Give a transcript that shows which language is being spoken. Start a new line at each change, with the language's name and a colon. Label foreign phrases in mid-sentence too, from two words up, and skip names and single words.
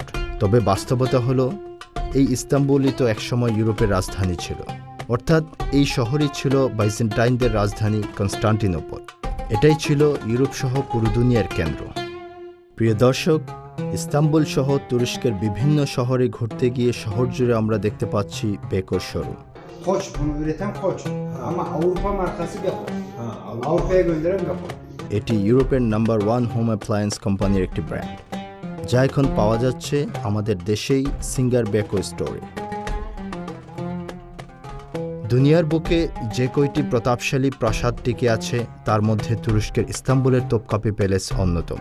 Bangla: তবে বাস্তবতা হলো, এই ইস্তাম্বুলই তো একসময় ইউরোপের রাজধানী ছিল। অর্থাৎ এই শহরই ছিল বাইজেন্টাইনদের রাজধানী কনস্টান্টিনোপল। এটাই ছিল ইউরোপ সহ পুরো দুনিয়ার কেন্দ্র। প্রিয় দর্শক, ইস্তাম্বুল সহ তুরস্কের বিভিন্ন শহরে ঘুরতে গিয়ে শহর জুড়ে আমরা দেখতে পাচ্ছি বেকোর শোরুম।
Turkish: Koç, bunu üreten Koç. Ama Avrupa markası Beko. Avrupa'ya gönderen Beko.
Bangla: এটি ইউরোপের নাম্বার 1
English: home appliance companyর
Bangla: একটি ব্র্যান্ড, যা এখন পাওয়া যাচ্ছে আমাদের দেশেই সিঙ্গার বেকো স্টোরে। দুনিয়ার বুকে যে কয়টি প্রতাপশালী প্রাসাদ টিকে আছে তার মধ্যে তুরস্কের ইস্তাম্বুলের তোপকাপি প্যালেস অন্যতম।